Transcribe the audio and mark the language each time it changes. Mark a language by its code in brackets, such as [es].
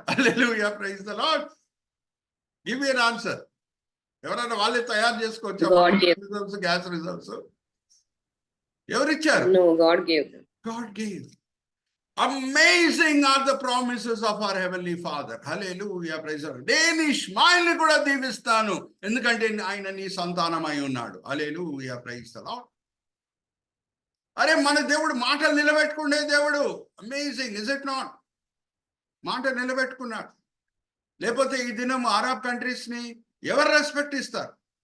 [en] Hallelujah, praise the lord. Give me an answer. [te] ఎవరైనా వాళ్ళే తయారు చేసుకోవచ్చా రిజర్వ్స్, గ్యాస్ రిజర్వ్స్? ఎవరిచ్చారు? [en] No, God gave them. God gave. Amazing are the promises of our heavenly Father. Hallelujah, praise the Lord. [te] నేను ఇష్మాయిల్ని కూడా దీవిస్తాను ఎందుకంటే ఆయన నీ సంతానమై ఉన్నాడు. హల్లెలూయా, [en] Praise the lord. [te] అరే, మన దేవుడు మాటలు నిలబెట్టుకునే దేవుడు. [en] Amazing, is it not? [te] మాట నిలబెట్టుకున్నాడు. లేకపోతే ఈ దినం అరబ్ కంట్రీస్ ని ఎవరు రెస్పెక్ట్ ఇస్తారు?